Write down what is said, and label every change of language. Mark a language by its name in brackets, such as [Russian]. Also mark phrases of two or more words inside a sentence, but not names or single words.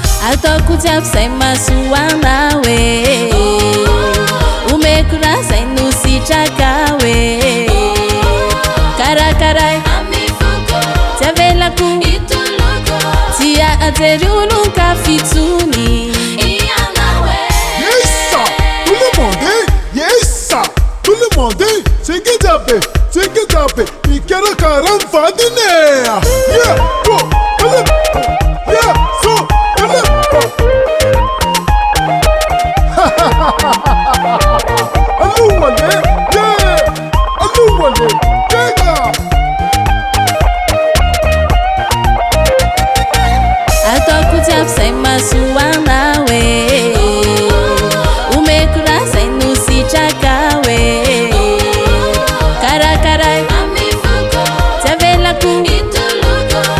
[Malagasy] Ataoko jiaby zay mahasoa anao e. Omeko raha zay no sitraka hoe. Karakara. Amefoko. Tsy avelako. Hitoloko. Tsy ahajery olon-kafa intsony. Ianao e. [English] Yes, sir. [French] Tout le monde, hein? [English] Yes, sir. [French] Tout le monde, hein? [Malagasy] Tsingy Jabe, Tsingy Jabe, Ikera Karam Fadine. [English] Yeah, go, go, yeah, so, go, go. Allô, Wale, yeah. Allô, Wale, yeah. [Malagasy] Ataoko jiaby zay mahasoa anao e. Omeko raha zay no sitraka hoe. Karakara. Amefoko. Tsy avelako. Hitoloko.